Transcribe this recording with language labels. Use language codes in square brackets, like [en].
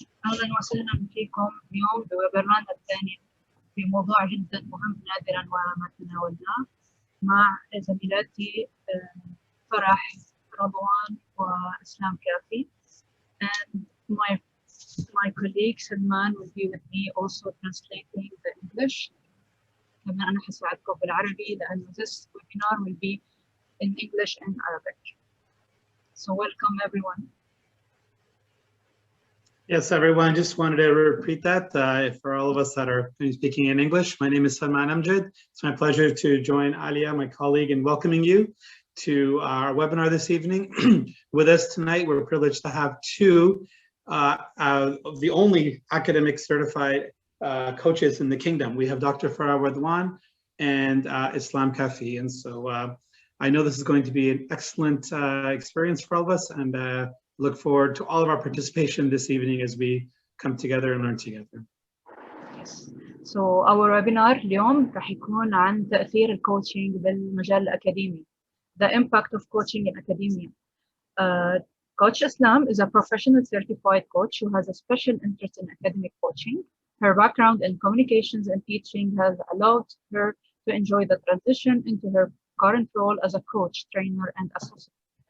[ar] أهلا وسهلا فيكم اليوم بويبرنا الثاني في موضوع جدا مهم نادرا وما تناولناه مع زميلاتي فرح رضوان وإسلام كافي. [en] And my colleague Salman will be with me also translating the English. [ar] كمان أنا حساعدكم بالعربي لأنه [en] this webinar will be in English and Arabic. So welcome everyone. Yes, everyone, just wanted to repeat that for all of us that are speaking in English. My name is Salman Amjad. It's my pleasure to join Alia, my colleague, in welcoming you to our webinar this evening. With us tonight, we're privileged to have two of the only academic certified coaches in the kingdom. We have Dr. Farah Radwan and Islam Kafi. And so I know this is going to be an excellent experience for all of us, and look forward to all of our participation this evening as we come together and learn together. Yes. So our webinar [ar] اليوم راح يكون عن تأثير الكوتشنج بالمجال الأكاديمي. [en] The impact of coaching in academia. Coach Islam is a professional certified coach who has a special interest in academic coaching. Her background in communications and teaching has allowed her to enjoy the transition into her current role as a coach, trainer, and associate.